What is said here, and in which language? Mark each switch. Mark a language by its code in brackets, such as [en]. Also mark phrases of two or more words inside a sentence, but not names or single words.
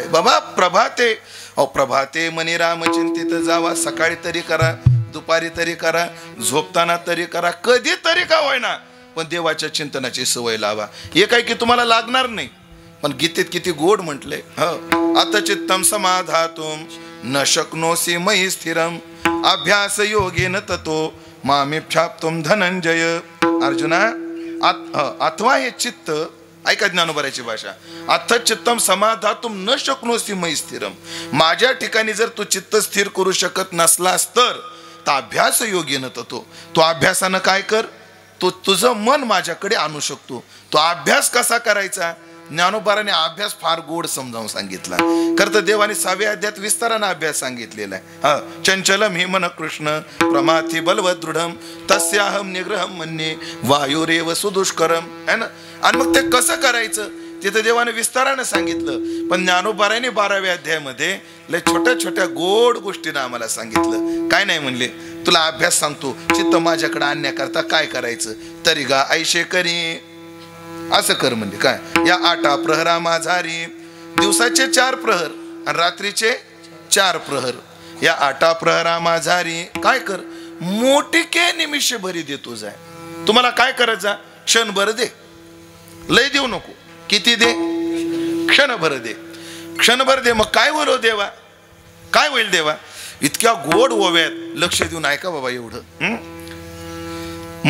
[mr] बाबा प्रभाते, प्रभाते मनी राम चिंतित जावा. सकाळी तरी करा, दुपारी तरी करा, झोपताना तरी करा, कधी तरी का होईना, पण देवाच्या चिंतनाची सवय लावा. हे काय की तुम्हाला लागणार नाही, पण गीतेत किती गोड म्हटले. [sa] आता चित्तम समाधातुम न शक्नोसी मयि स्थिरम अभ्यास योगेन ततो मामिप्छाप्तुम धनंजय. [mr] अर्जुना, अथवा हे चित्त, ऐका ज्ञानोबराची भाषा, [sa] अथ चित्तम समाधातुम न शक्नोसी मयि स्थिरम. [mr] माझ्या ठिकाणी जर तू चित्त स्थिर करू शकत नसलास तर अभ्यास योगीनं तो अभ्यासानं काय कर, तो तुझं मन माझ्याकडे आणू शकतो. तो अभ्यास कसा करायचा? ज्ञानोबाराने अभ्यास फार गोड समजावून सांगितला. करता देवाने 6व्या अध्यायात विस्तारानं अभ्यास सांगितलेला आहे. [sa] चंचलम हि मन कृष्ण प्रमाथी बलवत दृढम तस्याहम निग्रहम मन्ये वायुरेव सुदुष्करम, [hi] है ना. [mr] आणि मग ते कसं करायचं तिथं देवाने विस्तारानं सांगितलं. पण ज्ञानोबाराने 12व्या अध्यायामध्ये लय छोट्या छोट्या गोड गोष्टीनं आम्हाला सांगितलं. काय नाही म्हणले, तुला अभ्यास सांगतो, चित्त माझ्याकडे आणण्याकरता काय करायचं? तरी गा ऐशे करी, असं कर म्हणजे काय? या 8 प्रहरा माझारी, दिवसाचे 4 प्रहर आणि रात्रीचे 4 प्रहर. या 8 प्रहरा माझारी काय कर? मोटिके निमिष भरी देतो जाय. तुम्हाला काय करायचं? क्षणभर दे, लय देऊ नको. किती दे? क्षणभर दे, क्षणभर दे. मग काय होईल देवा? काय होईल देवा? इतक्या गोड ओव्यात लक्ष देऊन ऐका बाबा एवढं.